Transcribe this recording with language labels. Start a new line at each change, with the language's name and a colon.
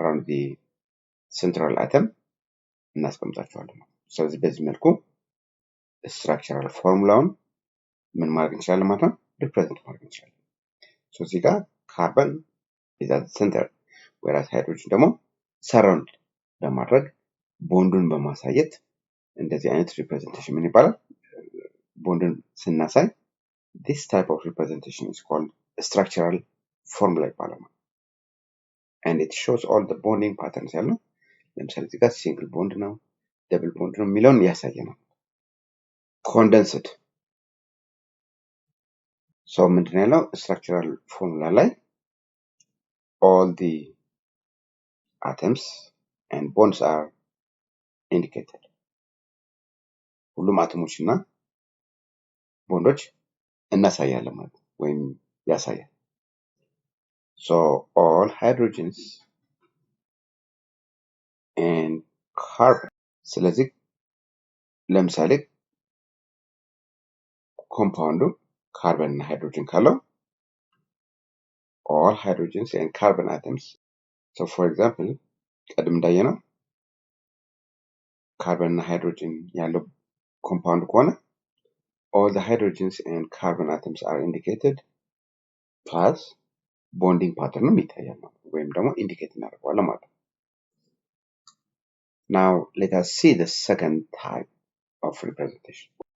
English: the central atom
Amharic: እናስቀምጣቸዋለን። ስለዚህ በዚህ መልኩ ስትራክቸራል ፎርሙላውን ምን ማድረግ እንችላለን ማለት ነው ሪፕሬዘንት ማድረግ እንችላለን። ሶ እዚህ ጋር ካርበን
English: is at the center, whereas
Amharic: ሃይድሮጅን ደግሞ ሰራውንድ በማድረግ ቦንዱን በማሳየት እንደዚህ አይነት ሪፕሬዘንቴሽን ምን ይባላል? ቦንዱን ስናሳይ
English: this type of representation is called structural formula ይባላል። and it shows all the bonding patterns
Amharic: ያለው ለምሳሌ እዚህ ጋር ሲንግል ቦንድ ነው ደብል ቦንድ ነው የሚለውን ያሳየናል።
English: ኮንደንስድ so
Amharic: ምንድን ያለው
English: structural formula ላይ all the atoms and bonds are indicated.
Amharic: ሁሉም አተሞች እና ቦንዶች እናሳያለን ማለት ወይም ያሳያል።
English: So all hydrogens and carbon.
Amharic: ስለዚህ ለምሳሌ ኮምፓውንዱ ካርበን እና ሃይድሮጅን ካለው
English: all hydrogens and carbon atoms. So for example
Amharic: ቀድም እንዳየነው ካርበን እና ሃይድሮጅን ያለው ኮምፓውንድ ከሆነ
English: all the hydrogens and carbon atoms are indicated plus bonding pattern
Amharic: ይታያል ወይም ደግሞ ኢንዲኬት እናደርገዋለን ማለት ነው።
English: Now let us see the second type of representation.